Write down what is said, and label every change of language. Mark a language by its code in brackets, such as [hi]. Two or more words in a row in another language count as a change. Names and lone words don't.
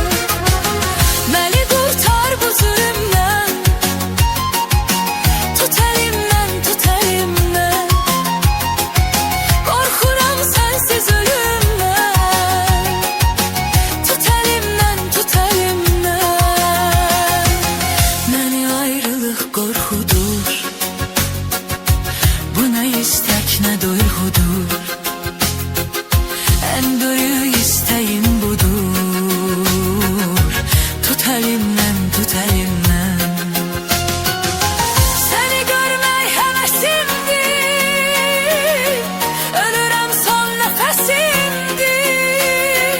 [tr] Beni kurtar bu zulümden. Tut elimden, tut elimden. Korkuram sensiz ölümden. Tut elimden, tut elimden. [az] Məni ayrılıq qorxudur. Bu nə istək, nə duyğudur. [tr] En böyük isteğim budur. Tut elimden, tut elimden. Seni görmek hevesimdir. Ölürüm son nefesimdir.